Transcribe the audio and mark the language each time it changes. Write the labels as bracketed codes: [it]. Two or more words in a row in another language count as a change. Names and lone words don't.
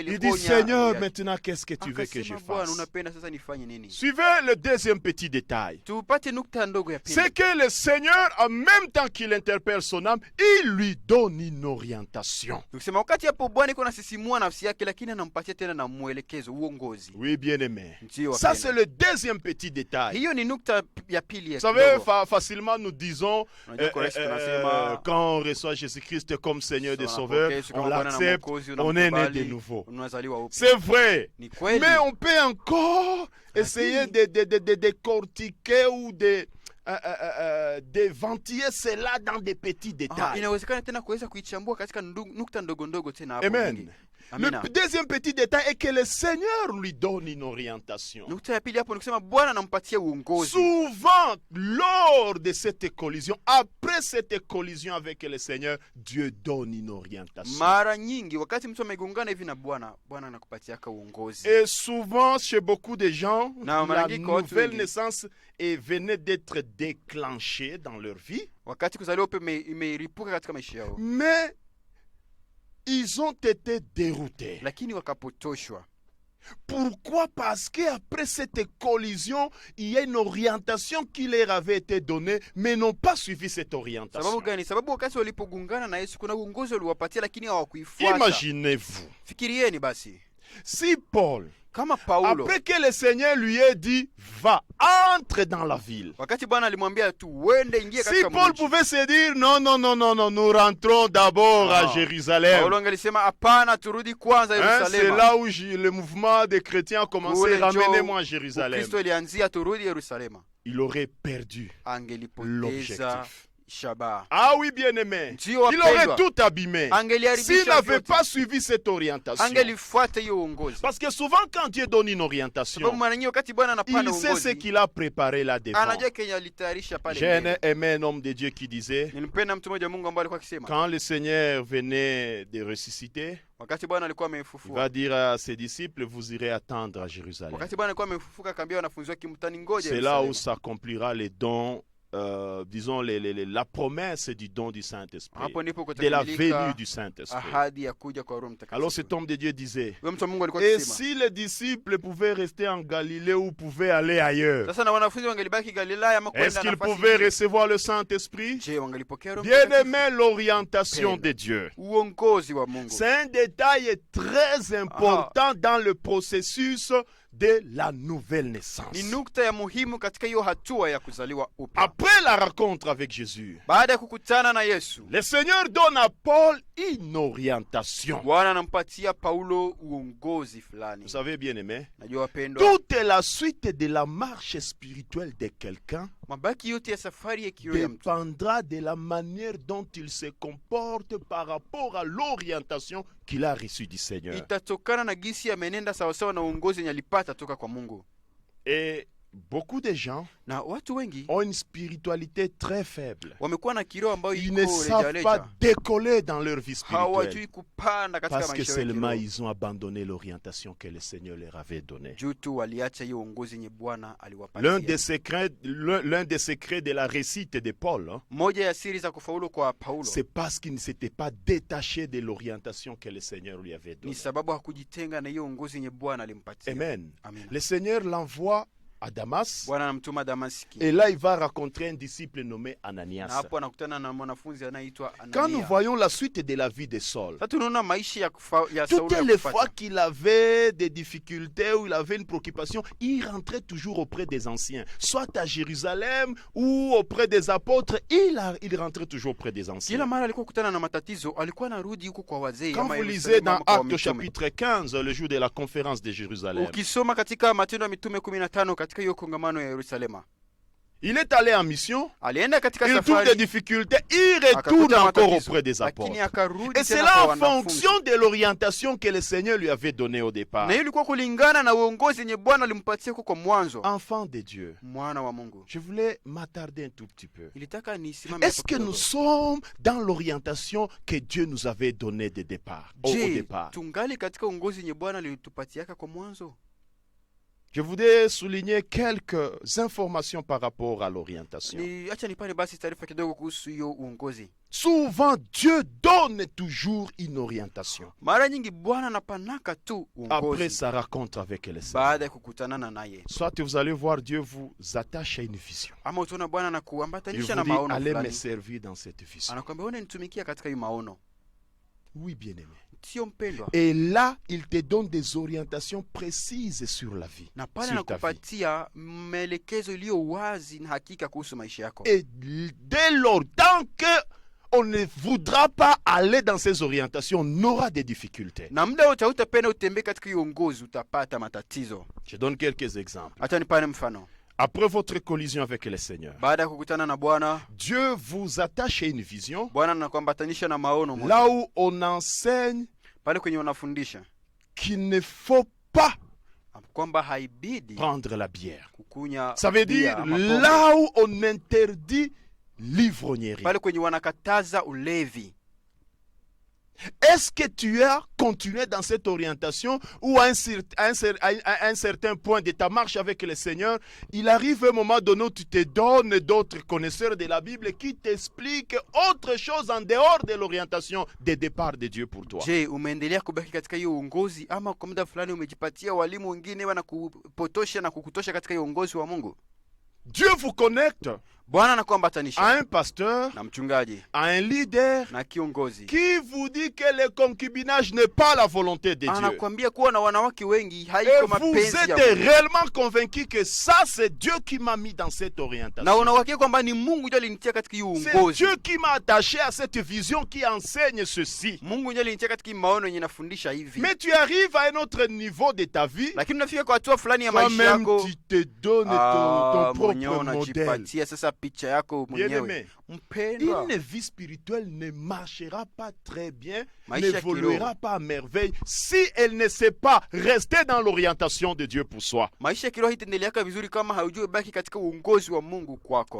[fr] Il [sw] ilikuwa [fr] dit, Seigneur, maintenant, qu'est-ce que tu veux que je [sw] Akasema, Bwana, [fr] fasse? [sw] unapenda sasa nifanye nini? [fr] Suivez le deuxième petit détail. [sw] Tupate nukta ndogo ya pili. [fr] C'est que le Seigneur, en même temps qu'il interpelle son âme, il lui donne une orientation. [sw] Tukisema wakati hapo Bwana iko nasisimua nafsi yake, lakini anampatia tena na mwelekezo, uongozi. [fr] Oui, bien-aimé. [sw] Ndio [fr] Ça, [sw] wapendwa. [fr] c'est le deuxième petit détail. [sw] Hiyo ni nukta ya pili ya [fr] Vous savez, [sw] kidogo. [fr] facilement nous disons, [sw] Unajua kwa rahisi tunasema, [fr] quand on reçoit Jésus-Christ comme Seigneur et [sw] unapokea [fr] Sauveur, [sw] Yesu [fr] on [sw] kama Bwana na [fr] l'accepte, [sw] Mwokozi, [fr] on est né [sw] unamkubali, [fr] de nouveau. [sw] unazaliwa upya. [fr] C'est vrai. [sw] Ni kweli. [fr] Mais on peut encore essayer de décortiquer ou de ventiller cela dans des petits détails. [sw] Inawezekana tena kuweza kuichambua katika nukta ndogo ndogo tena hapo. [fr] Amen. [sw] nyingi. [fr] Le [sw] Amina. [fr] deuxième petit détail est que le Seigneur lui donne une orientation. [sw] Nukta ya pili hapo ni kusema Bwana anampatia uongozi. [fr] Souvent, lors de cette collision, après cette collision avec le Seigneur, Dieu donne une orientation. [sw] Mara nyingi wakati mtu amegongana hivi na Bwana, Bwana anakupatia uongozi. [fr] Et souvent, chez beaucoup de gens, [sw] Na mara [fr] la [sw] nyingi kwa watu [fr] nouvelle [sw] wengi, [fr] naissance venait d'être déclenchée dans leur vie. [sw] wakati kuzaliwa upya imeripuka katika maisha yao. [fr] Mais ils ont été déroutés. [sw] lakini wakapotoshwa. [fr] Pourquoi? Parce qu'après cette collision, il y a une orientation qui leur avait été donnée, mais n'ont pas suivi cette orientation. [sw] Sababu gani? Sababu wakati walipogungana na Yesu kuna uongozi uliwapatia, lakini hawakuifuata. [fr] Imaginez-vous, [sw] Fikirieni basi, [fr] si Paul, [sw] kama Paulo, [fr] après que le Seigneur lui ait dit, va, entre dans la ville. [sw] wakati Bwana alimwambia tu uende, ingie [fr] Si [sw] katika [fr] Paul [sw] mji, [fr] pouvait se dire, non, non, non, non, non, nous rentrons d'abord à Ah. Jérusalem. [sw] Paulo angelisema hapana, turudi kwanza [fr] Hein, c'est [sw] Yerusalemu. [fr] là où le mouvement des chrétiens a commencé, [sw] Kule [fr] ramenez-moi à [sw] njo [fr] Jérusalem. [sw] Ukristo ilianzia, turudi Yerusalemu. [fr] Il aurait perdu [sw] Angelipoteza [fr] l'objectif. [sw] shabaha. [fr] Ah oui, bien-aimé. [sw] Ndio [fr] Il aurait [sw] wapendwa, [fr] tout abîmé [sw] angeliharibisha [fr] s'il n'avait [sw] vyote. [fr] pas suivi cette orientation. [sw] Angelifuata hiyo uongozi. [fr] Parce que souvent, quand Dieu donne une orientation, [sw] Sababu mara nyingi wakati Bwana anapanda [fr] il sait ce [sw] uongozi, [fr] qu'il a préparé là-devant. [sw] anajua kenye alitayarisha pale [fr] J'ai [sw] mbele. [fr] aimé un homme de Dieu qui disait, [sw] Nilimpenda mtu mmoja wa Mungu ambaye alikuwa akisema, [fr] quand le Seigneur venait de ressusciter, [sw] wakati Bwana alikuwa [fr] il [sw] amemfufua, [fr] va dire à ses disciples, vous irez attendre à Jérusalem. [sw] wakati Bwana alikuwa amemfufuka, akaambia wanafunzi wake, mtani ngoja [fr] C'est là où [sw] Yerusalemu. [fr] s'accomplira les dons, disons, la promesse du don du Saint-Esprit, [sw] Hapo ndipo [fr] de la venue [sw] kutakamilika [fr] du Saint-Esprit. [sw] ahadi ya kuja kwa Roho [fr] Alors cet [sw] Mtakatifu. [fr] homme de Dieu disait, [sw] Huyo mtu wa Mungu alikuwa [fr] et [sw] akisema, [fr] si les disciples pouvaient rester en Galilée ou pouvaient aller ailleurs, [sw] sasa na wanafunzi wangelibaki Galilaya ama [fr] est-ce [sw] kwenda [fr] qu'ils [sw] nafasi [fr] pouvaient [sw] nyingine? [fr] recevoir le Saint-Esprit? [sw] Je, wangelipokea Roho [fr] Bien [sw] Mtakatifu? [fr] aimé, l'orientation [sw] Pendo. [fr] de Dieu. [sw] Uongozi wa Mungu [fr] C'est un détail très important dans le processus de la nouvelle naissance. [sw] ni nukta ya muhimu katika hiyo hatua ya kuzaliwa upya. [fr] Après la rencontre avec Jésus, [sw] Baada ya kukutana na Yesu, [fr] le Seigneur donne à Paul une orientation. [sw] Bwana anampatia Paulo uongozi fulani. [fr] Vous savez, bien aimé, [sw] Najua wapendwa, [fr] toute la suite de la marche spirituelle de quelqu'un [sw] mabaki yote ya safari ya kiroho ya mtu [fr] dépendra de la manière dont il se comporte par rapport à l'orientation qu'il a reçue du Seigneur. [sw] itatokana na gisi amenenda sawasawa na uongozi yenye alipata toka kwa Mungu. [fr] Et beaucoup de gens [sw] Na watu wengi [fr] ont une spiritualité très faible. [sw] wamekuwa na kiroho ambayo [fr] Ils ne [sw] iko [fr] savent pas [sw] rejareja, [fr] décoller dans leur vie spirituelle [sw] hawajui kupanda katika [fr] parce que [sw] maisha ya [fr] seulement [sw] kiroho. [fr] ils ont abandonné l'orientation que le Seigneur leur avait donnée. [sw] Juu tu waliacha hiyo uongozi yenye Bwana [fr] L'un des [sw] aliwapatia. [fr] secrets de la réussite de Paul, hein, [sw] Moja ya siri za kufaulu kwa Paulo [fr] c'est parce qu'il ne s'était pas détaché de l'orientation que le Seigneur lui avait [sw] ni [fr] donnée. [sw] sababu hakujitenga na hiyo uongozi yenye Bwana alimpatia. [fr] Amen. [sw] Amina. [fr] Le Seigneur l'envoie à Damas [sw] Bwana anamtuma Damaski, [fr] et là il va rencontrer un disciple nommé [sw] na [fr] Ananias. [sw] hapo anakutana na mwanafunzi anayeitwa [fr] Quand nous [sw] Anania. [fr] voyons la suite de la vie de Saul, [sw] Sasa tunaona maisha ya [fr] toutes [sw] Sauli ya [fr] les fois [sw] kufuata. [fr] qu'il avait des difficultés ou il avait une préoccupation, il rentrait toujours auprès des anciens, soit à Jérusalem ou auprès des apôtres, il rentrait toujours auprès des [sw] Kila [fr] anciens. [sw] mara alikuwa kukutana na matatizo, alikuwa anarudi huko kwa wazee [fr] Quand [sw] ama [fr] vous [sw] Yerusalemu [fr] lisez dans [sw] ama kwa [fr] Actes [sw] mitume. [fr] chapitre 15, le jour de la conférence de Jérusalem, [sw] Ukisoma katika Matendo ya Mitume 15 katika hiyo kongamano ya Yerusalema, [fr] il est allé en mission, [sw] alienda katika [fr] il trouve des [sw] safari [fr] difficultés, il retourne [sw] akakuta [fr] encore [sw] matatizo, [fr] auprès des apôtres. [sw] lakini akarudi [fr] Et c'est [sw] tena [fr] là [sw] kwa [fr] en [sw] wanafunzi. [fr] fonction de l'orientation que le Seigneur lui avait donnée au départ. [sw] Na hiyo ilikuwa kulingana na uongozi yenye Bwana alimpatia huko kwa mwanzo. [fr] Enfant de Dieu, [sw] Mwana wa Mungu, [fr] je voulais m'attarder un tout petit peu. [sw] ilitaka nisimame [fr] Est-ce [sw] hapo [fr] que [sw] kidogo. [fr] nous sommes dans l'orientation que Dieu nous avait donnée de départ, au [sw] Je, [fr] départ? [sw] tungali katika uongozi yenye Bwana alitupatiaka kwa mwanzo? [fr] Je voudrais souligner quelques informations par rapport à l'orientation. [sw] Ni acha nipane basi taarifa kidogo kuhusu hiyo uongozi. [fr] Souvent, Dieu donne toujours une orientation [sw] Mara nyingi Bwana anapanaka tu [fr] après [sw] uongozi [fr] sa rencontre avec le Seigneur. [sw] baada ya kukutanana naye. [fr] Soit vous allez voir Dieu vous attache à une vision. [sw] Ama utaona Bwana [fr] Il [sw] anakuambatanisha [fr] vous [sw] na [fr] dit, [sw] maono [fr] allez me [sw] fulani. [fr] servir dans cette vision. [sw] Anakuambia wewe nitumikia katika hiyo maono. [fr] Oui, bien-aimé. [sw] Sio mpendwa. [fr] Et là, il te donne des orientations précises sur la vie, [sw] Na pale [fr] sur ta vie. [sw] anakupatia maelekezo iliyo wazi na hakika kuhusu maisha yako. [fr] Et dès lors, tant qu'on ne voudra pas aller dans ces orientations, on aura des difficultés. [sw] Na muda wote hautapenda utembee katika hiyo uongozi, utapata matatizo. [fr] Je donne quelques exemples. [sw] Acha nipane mfano. [fr] Après votre collision avec le Seigneur, [sw] Baada ya kukutana na Bwana, [fr] Dieu vous attache à une vision, [sw] Bwana anakuambatanisha na maono moja. [fr] là où on enseigne [sw] Pale kwenye unafundisha [fr] qu'il ne faut pas [sw] kwamba haibidi [fr] prendre la bière. [sw] kukunya [fr] Ça veut [sw] bia [fr] dire [sw] ama pombe. [fr] là où on interdit l'ivrognerie. [sw] Pale kwenye wanakataza ulevi. [fr] Est-ce que tu as continué dans cette orientation ou à un certain point de ta marche avec le Seigneur, il arrive un moment donné où tu te donnes d'autres connaisseurs de la Bible qui t'expliquent autre chose en dehors de l'orientation de départ de Dieu pour toi. [sw] Je, umeendelea kubaki katika hiyo uongozi ama kwa muda fulani umejipatia walimu wengine wanakupotosha na kukutosha katika hiyo uongozi wa Mungu? [fr] Dieu vous connecte [sw] Bwana [fr] à [sw] anakuambatanisha [fr] un pasteur, [sw] na mchungaji [fr] à un leader [sw] na kiongozi. [fr] qui vous dit que le concubinage n'est pas la volonté de Dieu. [sw] Anakuambia kuwa na wanawake wengi [fr] Et [sw] haiko [fr] vous [sw] mapenzi ya [fr] êtes [sw] Mungu. [fr] réellement convaincu que ça c'est Dieu qui m'a mis dans cette [sw] Na [fr] orientation. [sw] unawake kwamba ni Mungu ndiye alinitia katika hiyo [fr] C'est [sw] uongozi. [fr] Dieu qui m'a attaché à cette vision qui enseigne ceci. [sw] Mungu ndiye alinitia katika hii maono yenye nafundisha hivi. [fr] Mais tu arrives à un autre niveau de ta vie, [sw] Lakini unafika kwa hatua fulani ya maisha [fr] toi-même [sw] yako, [fr] tu te donnes ton [sw] mwenyewe [fr] propre modèle. [sw] unajipatia sasa picha yako [fr] Bien-aimé, [sw] mwenyewe. Mpendwa, [fr] une vie spirituelle ne marchera pas très bien, [sw] Maisha [fr] n'évoluera [sw] kiroho. [fr] pas à merveille si elle ne sait pas rester dans l'orientation de Dieu pour soi. [sw] maisha ya kiroho itaendeleaka vizuri kama haujui baki katika uongozi wa Mungu kwako.